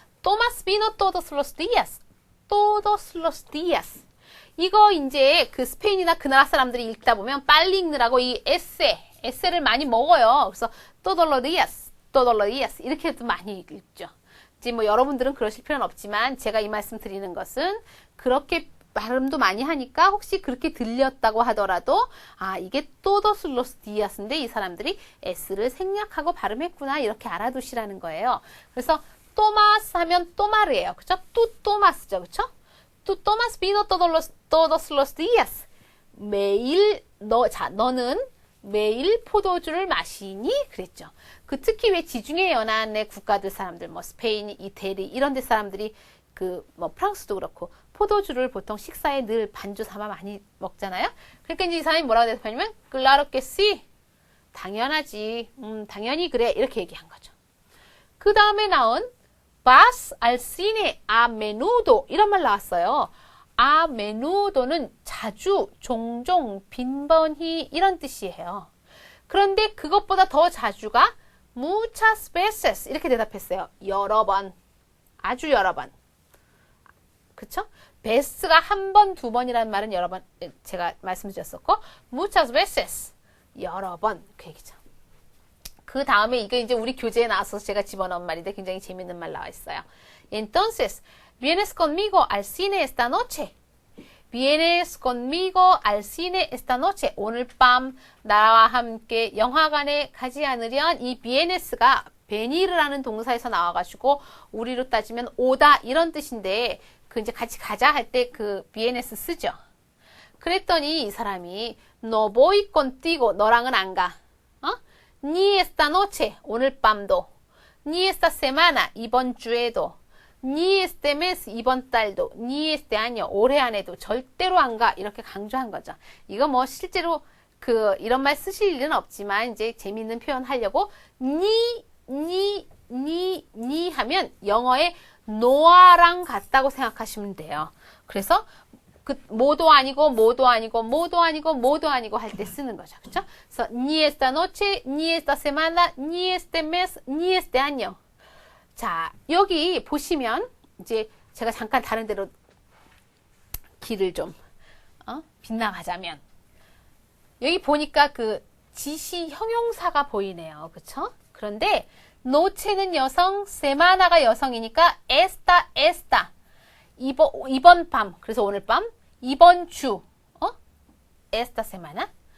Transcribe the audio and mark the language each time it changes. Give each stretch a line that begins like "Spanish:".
Spanish: Tomas vino todos los días. Todos los días.
Korean: 이거 이제 그 스페인이나 그 나라 사람들이 읽다 보면 빨리 읽느라고 이 에세를 많이 먹어요. 그래서
Spanish: todos los días
Korean: 이렇게도 많이 읽죠. 이제 뭐 여러분들은 그러실 필요는 없지만 제가 이 말씀 드리는 것은 그렇게 발음도 많이 하니까 혹시 그렇게 들렸다고 하더라도 이게
Spanish: todos los días
Korean: 인데 이 사람들이 s를 생략하고 발음했구나 이렇게 알아두시라는 거예요. 그래서 토마스 하면 토마르예요. 그쵸?
Spanish: tú tomas
Korean: 죠. 그쵸?
Spanish: tú tomas vino todos los días.
Korean: 매일 너는 매일 포도주를 마시니? 그랬죠. 그 특히 왜 지중해 연안의 국가들 사람들 뭐 스페인, 이태리 이런 데 사람들이 그 뭐 프랑스도 그렇고 포도주를 보통 식사에 늘 반주 삼아 많이 먹잖아요. 그러니까 이제 이 사람이 뭐라고 대답하냐면
Spanish: claro que sí.
Korean: 당연하지. 당연히 그래. 이렇게 얘기한 거죠. 그 다음에 나온
Spanish: vas al cine a menudo
Korean: 이런 말 나왔어요. a menudo는 자주, 종종, 빈번히 이런 뜻이에요. 그런데 그것보다 더 자주가
Spanish: muchas veces
Korean: 이렇게 대답했어요. 여러 번, 아주 여러 번. 그쵸? 베스가 한 번, 두 번이라는 말은 여러 번 제가 말씀드렸었고
Spanish: muchas veces
Korean: 여러 번 그 얘기죠. 그 다음에 이게 이제 우리 교재에 나와서 제가 집어넣은 말인데 굉장히 재밌는 말 나와 있어요.
Spanish: Entonces, vienes conmigo al cine esta noche. Vienes conmigo al cine esta noche.
Korean: 오늘 밤 나와 함께 영화관에 가지 않으련 이 vienes가 venir라는 동사에서 나와가지고 우리로 따지면 오다 이런 뜻인데 그 이제 같이 가자 할 때 그 vienes 쓰죠. 그랬더니 이 사람이
Spanish: no voy contigo
Korean: 너랑은 안 가.
Spanish: Ni esta noche
Korean: 오늘 밤도.
Spanish: Ni esta semana
Korean: 이번 주에도.
Spanish: Ni este mes
Korean: 이번 달도.
Spanish: Ni este año
Korean: 올해 안에도 절대로 안 가. 이렇게 강조한 거죠. 이거 뭐 실제로 그 이런 말 쓰실 일은 없지만 이제 재미있는 표현 하려고 ni 하면 영어의 no아랑 같다고 생각하시면 돼요. 그래서 그 뭐도 아니고 할 때 쓰는 거죠. 그렇죠? 그래서
Spanish: ni esta noche, ni esta semana, ni este mes, ni este año.
Korean: 자, 여기 보시면 이제 제가 잠깐 다른 데로 길을 좀 빗나가자면 여기 보니까 그 지시 형용사가 보이네요. 그렇죠? 그런데 noche는 여성, semana가 여성이니까 esta 이번 밤, 그래서 오늘 밤, 이번 주,
Spanish: esta semana.